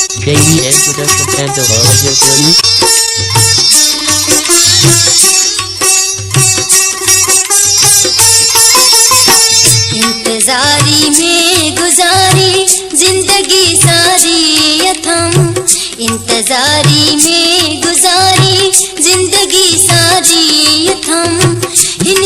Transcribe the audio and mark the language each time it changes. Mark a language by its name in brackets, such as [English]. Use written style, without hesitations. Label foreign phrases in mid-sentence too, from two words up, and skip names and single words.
[English] daily and to the content of our audio journey. [Hindi] इंतजारी में गुजारी जिंदगी सारी यथम, इंतजारी में गुजारी जिंदगी सारी यथम, इन